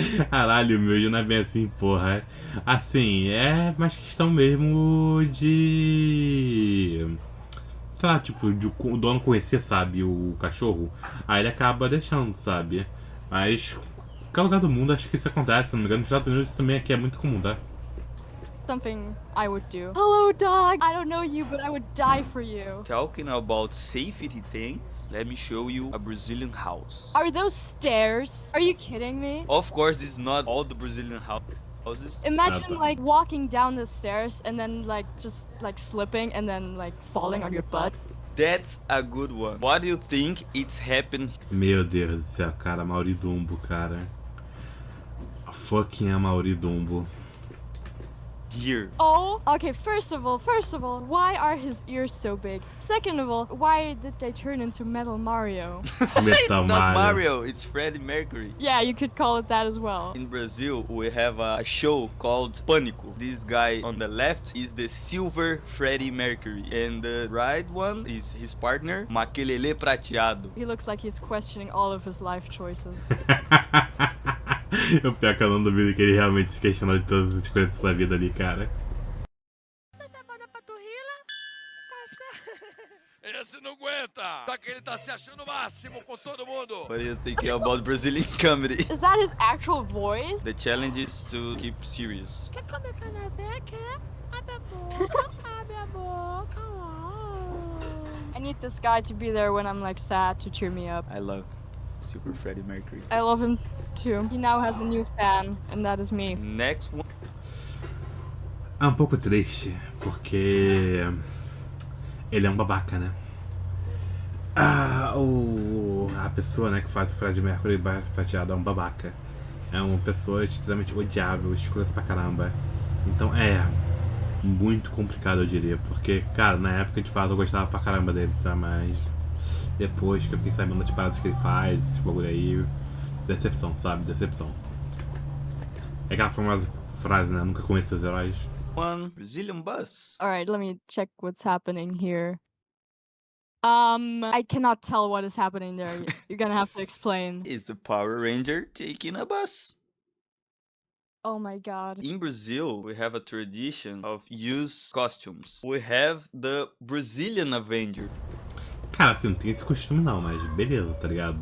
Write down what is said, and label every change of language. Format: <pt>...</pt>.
<pt>Caralho, meu, não é bem assim, porra. Assim, é mais questão mesmo de... sei lá, tipo, de o dono conhecer, sabe, o cachorro. Aí ele acaba deixando, sabe. Mas, em qualquer lugar do mundo, acho que isso acontece. Se não me engano, nos Estados Unidos isso também aqui é muito comum, tá?</pt> <en>something I would do. Hello, dog. I don't know you, but I would die for you. Talking about safety things, let me show you a Brazilian house. Are those stairs? Are you kidding me? Of course, it's not all the Brazilian houses. Imagine like walking down the stairs and then like just like slipping and then like falling on your butt. That's a good one. What do you think it's happened?</en> <pt>Meu Deus do céu, cara, Mauridumbo, cara.</pt> <en>Fucking</en> <pt>Mauridumbo.</pt> <en>Here. Oh, okay, first of all, why are his ears so big? Second of all, why did they turn into Metal Mario? It's not Mario, it's Freddie Mercury. Yeah, you could call it that as well. In Brazil, we have a show called Pânico. This guy on the left is the silver Freddie Mercury. And the right one is his partner, Makelele Prateado. He looks like he's questioning all of his life choices.</en> <pt>O pior que eu não duvido que ele realmente se questionou de todas as escolhas da sua vida ali, cara. Esse não aguenta! Só que ele tá se achando o máximo com todo mundo!</pt> <en>What are you thinking about Brazilian comedy? Is that his actual voice? The challenge is to keep serious.</en> <pt>Quer comer canapé? Quer? Abre a boca, abre a boca.</pt> <en>I need this guy to be there when I'm like sad to cheer me up. I love Super Freddie Mercury. I love him too. He now has a new fan, and that is me. Next one.</en> <pt>É um pouco triste, porque ele é um babaca, né? A pessoa, né, que faz o Fred Mercury prateado é um babaca. É uma pessoa extremamente odiável, escrota pra caramba. Então muito complicado, eu diria. Porque, cara, na época de fato eu gostava pra caramba dele, tá? Mas depois que eu fiquei sabendo das paradas que ele faz, esse bagulho aí, decepção, sabe? Decepção. É aquela famosa frase, né? Nunca conheci os heróis.</pt> <en>One Brazilian bus. Alright, let me check what's happening here. I cannot tell what is happening there. You're gonna have to explain. It's a Power Ranger taking a bus. Oh my god. In Brazil, we have a tradition of used costumes. We have the Brazilian Avenger.</en> <pt>Cara, assim, não tem esse costume não, mas beleza, tá ligado?</pt>